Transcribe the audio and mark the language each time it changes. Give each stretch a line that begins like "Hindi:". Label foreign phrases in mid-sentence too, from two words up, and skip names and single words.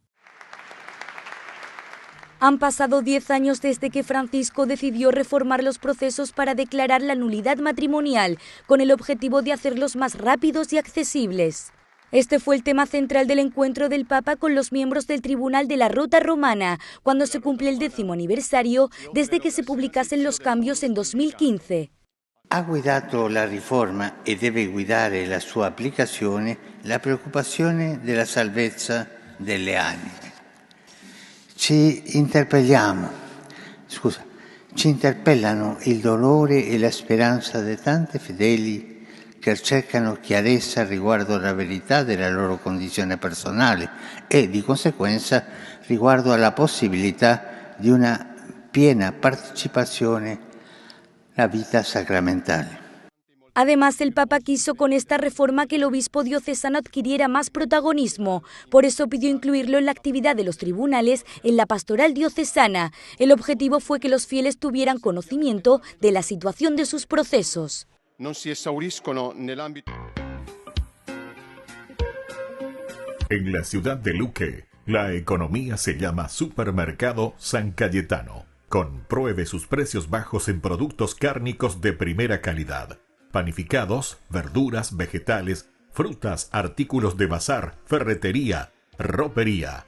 Spanish: Han pasado 10 años desde que Francisco decidió reformar los procesos para declarar la nulidad matrimonial, con el objetivo de hacerlos más rápidos y accesibles. Este fue el tema central del encuentro del Papa con los miembros del Tribunal de la Rota Romana, cuando se cumple el 10º aniversario desde que se publicasen los cambios en 2015.
Italian: Ha guidato la riforma e deve guidare la sua applicazione la preoccupazione della salvezza delle anime. Ci interpellano il dolore e la speranza di tanti fedeli che cercano chiarezza riguardo alla verità della loro condizione personale e, di conseguenza, riguardo alla possibilità di una piena partecipazione alla vita sacramentale.
Spanish: Además, el Papa quiso con esta reforma que el obispo diocesano adquiriera más protagonismo. Por eso pidió incluirlo en la actividad de los tribunales en la pastoral diocesana. El objetivo fue que los fieles tuvieran conocimiento de la situación de sus procesos.
Italian: Non si esauriscono nell'ambito.
Spanish: En la ciudad de Luque, la economía se llama Supermercado San Cayetano. Compruebe sus precios bajos en productos cárnicos de primera calidad. Panificados, verduras, vegetales, frutas, artículos de bazar, ferretería, ropería.